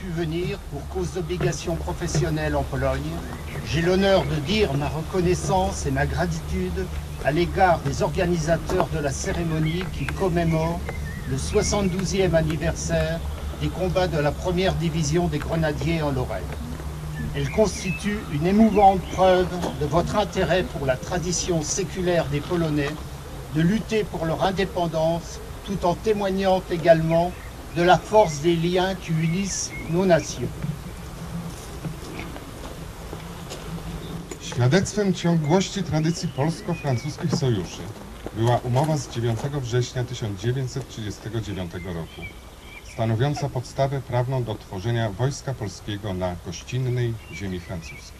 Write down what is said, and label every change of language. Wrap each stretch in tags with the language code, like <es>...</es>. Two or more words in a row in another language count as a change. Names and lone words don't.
<fr>venir pour cause d'obligations professionnelles en Pologne, j'ai l'honneur de dire ma reconnaissance et ma gratitude à l'égard des organisateurs de la cérémonie qui commémore le 72e anniversaire des combats de la première division des grenadiers en Lorraine. Elle constitue une émouvante preuve de votre intérêt pour la tradition séculaire des Polonais de lutter pour leur indépendance, tout en témoignant également de la force des liens qui unissent nos nations.</fr> <pl>Świadectwem ciągłości tradycji polsko-francuskich sojuszy była umowa z 9 września 1939 roku, stanowiąca podstawę prawną do tworzenia Wojska Polskiego na gościnnej ziemi francuskiej.</pl>